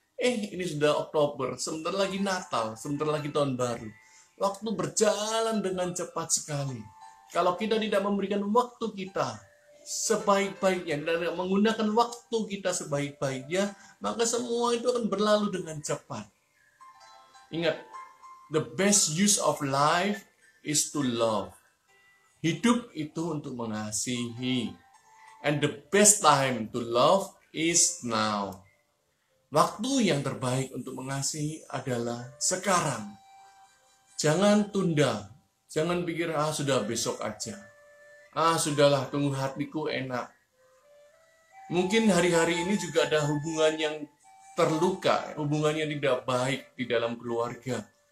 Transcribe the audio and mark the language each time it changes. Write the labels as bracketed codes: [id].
[id] Ini sudah Oktober, sebentar lagi Natal, sebentar lagi tahun baru. Waktu berjalan dengan cepat sekali. Kalau kita tidak memberikan waktu kita sebaik-baiknya, dan menggunakan waktu kita sebaik-baiknya, maka semua itu akan berlalu dengan cepat. Ingat, [en] the best use of life is to love. [id] Hidup itu untuk mengasihi. [en] And the best time to love is now. [id] Waktu yang terbaik untuk mengasihi adalah sekarang. Jangan tunda. Jangan pikir, sudah besok aja. Sudahlah, tunggu hatiku enak. Mungkin hari-hari ini juga ada hubungan yang terluka, hubungan yang tidak baik di dalam keluarga.